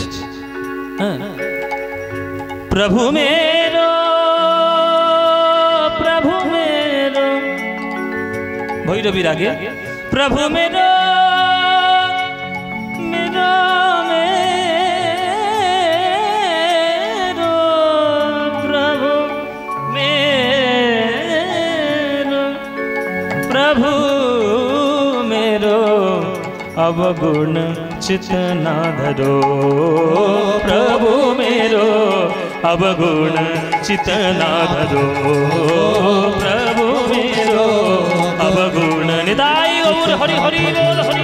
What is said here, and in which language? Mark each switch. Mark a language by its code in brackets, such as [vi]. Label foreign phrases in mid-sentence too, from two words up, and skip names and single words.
[hi] হ্যাঁ, प्रभु मेरो [bn] ভৈরবী রাগে [hi] प्रभु मेरो मेरो मेरो प्रभु मेरो प्रभु मेरो अवगुण चित ना धरो, प्रभु मेरो अवगुण चित ना धरो, प्रभु मेरो अवगुण निदाई [bn] গৌর হরি হরি বোল হরি